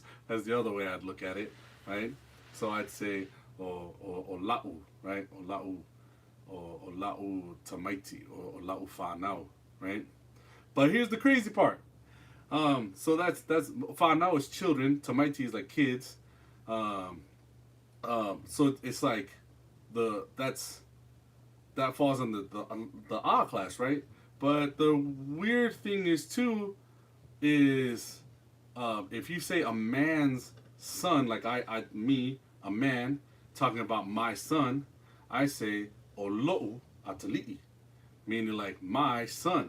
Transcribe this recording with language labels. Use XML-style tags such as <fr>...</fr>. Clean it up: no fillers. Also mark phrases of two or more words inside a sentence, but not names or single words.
<en>That's the other way I'd look at it, right? So I'd say</en> <sm>o la'u,</sm> <en>right?</en> <sm>O la'u tamaiti, o la'u whanau,</sm> <en>right? But here's the crazy part. So that's whanau is children, tamaiti is like kids. Um, so it's like that falls on the A class, right? But the weird thing is too is if you say a man's son, like me, a man talking about my son, I say</en> <sm>olo'u atali'i,</sm> <en>meaning like my son.</en>